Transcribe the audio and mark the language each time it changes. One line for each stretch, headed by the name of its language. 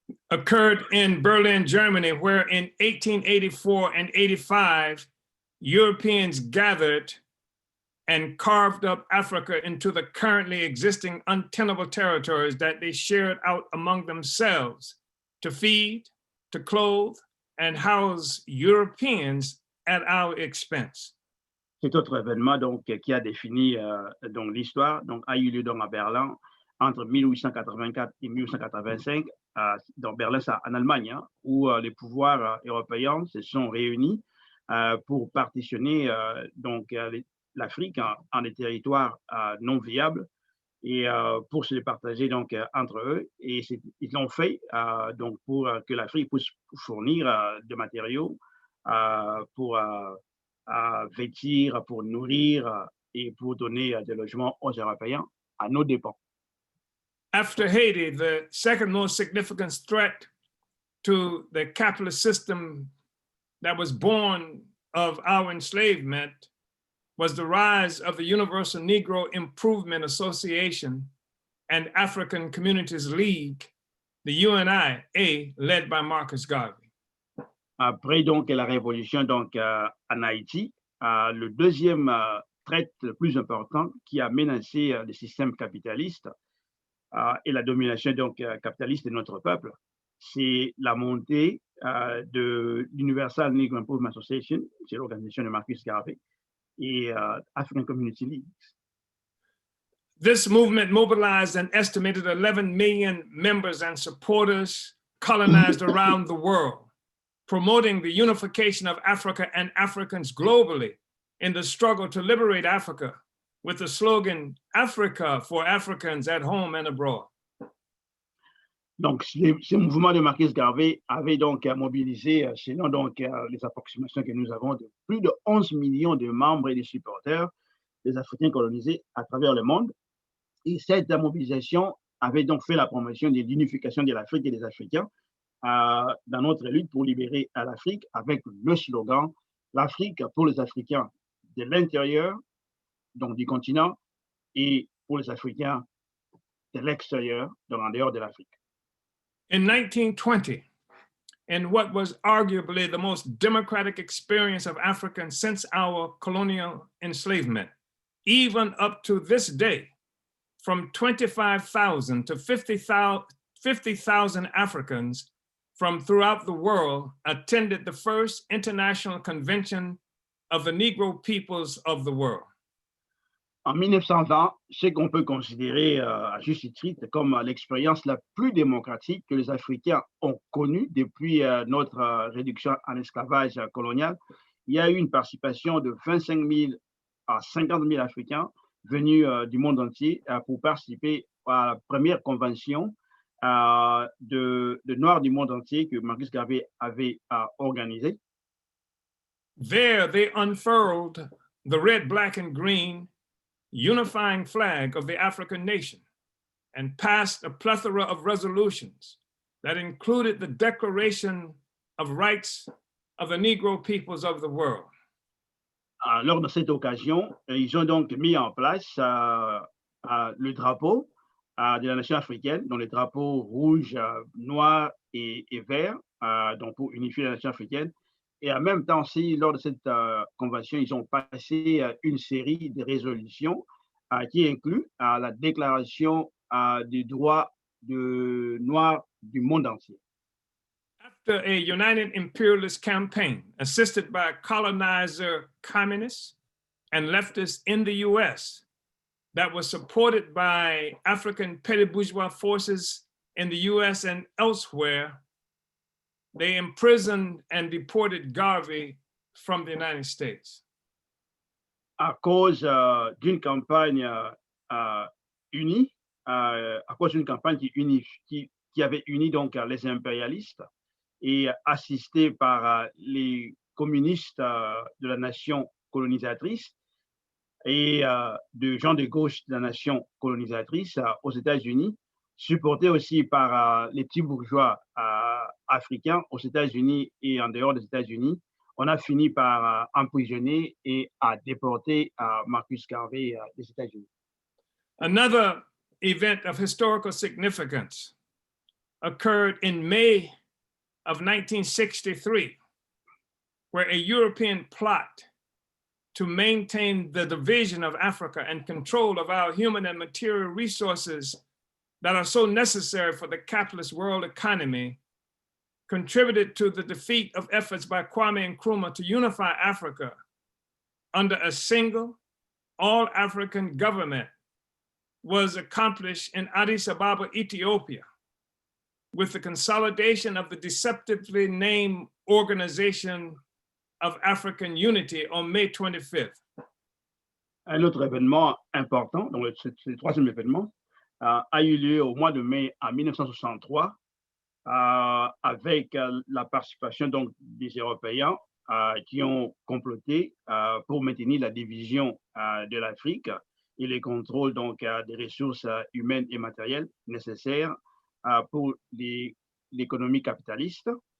English: Occurred in Berlin, Germany, where in 1884 and 85, Europeans gathered and carved up Africa into the currently existing untenable territories that they shared out among themselves to feed, to clothe, and house Europeans at our expense.
French: Cet autre événement donc qui a défini donc l'histoire donc a eu lieu donc à Berlin entre 1884 et 1885 dans Berlin, ça, en Allemagne, hein, où les pouvoirs européens se sont réunis pour partitionner donc l'Afrique en des territoires non viables et pour se les partager donc entre eux. Et ils l'ont fait donc pour que l'Afrique puisse fournir de matériaux pour vêtir, pour nourrir et pour donner des logements aux Européens à nos dépens.
English: After Haiti, the second most significant threat to the capitalist system that was born of our enslavement was the rise of the Universal Negro Improvement Association and African Communities League, the UNIA, led by Marcus Garvey.
French: Après donc la révolution donc en Haïti, le deuxième trait le plus important qui a menacé le système capitaliste et la domination donc capitaliste de notre peuple, c'est la montée de l'
English: Universal Negro Improvement Association,
French: c'est l'organisation de Marcus Garvey, et
English: African Community League. This movement mobilized an estimated 11 million members and supporters colonized around the world, promoting the unification of Africa and Africans globally in the struggle to liberate Africa, with the slogan, Africa for Africans at home and abroad.
French: Donc, ce mouvement de Marcus Garvey avait donc mobilisé, selon donc les approximations que nous avons, de plus de 11 millions de membres et de supporters des Africains colonisés à travers le monde. Et cette mobilisation avait donc fait la promotion de l'unification de l'Afrique et des Africains dans notre lutte pour libérer l'Afrique avec le slogan l'Afrique pour les Africains de l'intérieur, donc du continent, et pour les Africains de l'extérieur, donc en dehors de l'Afrique.
English: In 1920, in what was arguably the most democratic experience of Africans since our colonial enslavement, even up to this day, from 25,000 to 50,000 Africans from throughout the world attended the first International Convention of the Negro Peoples of the World.
French: En 1920, ce qu'on peut considérer à juste titre comme l'expérience la plus démocratique que les Africains ont connue depuis notre réduction en esclavage colonial, il y a eu une participation de 25 000 à 50 000 Africains venus du monde entier pour participer à la première convention de Noirs du monde entier que Marcus Garvey avait organisée.
English: There they unfurled the red, black, and green unifying flag of the African nation and passed a plethora of resolutions that included the Declaration of Rights of the Negro Peoples of the World.
French: Lors de cette occasion, ils ont donc mis en place le drapeau de la nation africaine, dont les drapeaux rouge, noir et vert, donc pour unifier la nation africaine. Et en même temps aussi, lors de cette convention, ils ont passé une série de résolutions qui incluent la déclaration des droits de Noirs du monde entier.
English: After a united imperialist campaign assisted by colonizer communists and leftists in the US that was supported by African petty bourgeois forces in the US and elsewhere, they imprisoned and deported Garvey from the United States.
French: À cause d'une campagne unie, à cause d'une campagne qui avait uni donc les impérialistes et assisté par les communistes de la nation colonisatrice et de gens de gauche de la nation colonisatrice aux États-Unis, supporté aussi par les petits bourgeois africains aux États-Unis et en dehors des États-Unis, on a fini par emprisonner et à déporter Marcus Garvey des États-Unis.
English: Another event of historical significance occurred in May of 1963, where a European plot to maintain the division of Africa and control of our human and material resources that are so necessary for the capitalist world economy contributed to the defeat of efforts by Kwame Nkrumah to unify Africa under a single all-African government was accomplished in Addis Ababa, Ethiopia, with the consolidation of the deceptively named Organization of African Unity on May 25th.
French: Un autre événement important, donc c'est le troisième événement, a eu lieu au mois de mai en 1963 avec la participation donc des Européens qui ont comploté pour maintenir la division de l'Afrique et le contrôle donc des ressources humaines et matérielles nécessaires pour l'économie capitaliste.